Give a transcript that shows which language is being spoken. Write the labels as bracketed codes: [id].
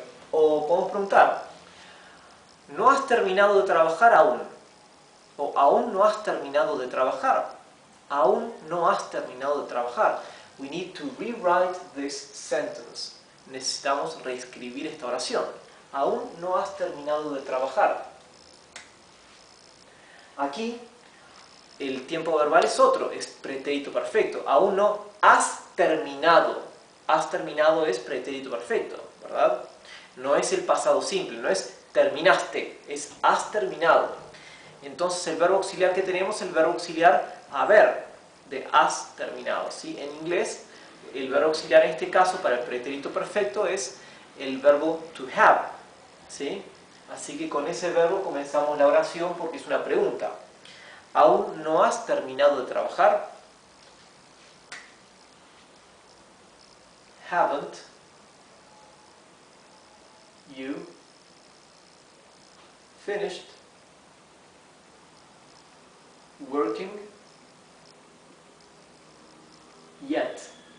[es] O podemos preguntar, ¿no has terminado de trabajar aún? O aún no has terminado de trabajar. Aún no has terminado de trabajar. [en] We need to rewrite this sentence. [es] Necesitamos reescribir esta oración. Aún no has terminado de trabajar. Aquí el tiempo verbal es otro, es pretérito perfecto. Aún no has terminado. Has terminado es pretérito perfecto, ¿verdad? No es el pasado simple, no es terminaste, es has terminado. Entonces el verbo auxiliar que tenemos es el verbo auxiliar haber, de has terminado, ¿sí? En inglés, el verbo auxiliar en este caso para el pretérito perfecto es el verbo to have, ¿sí? Así que con ese verbo comenzamos la oración porque es una pregunta. ¿Aún no has terminado de trabajar? [en] Haven't you finished working yet?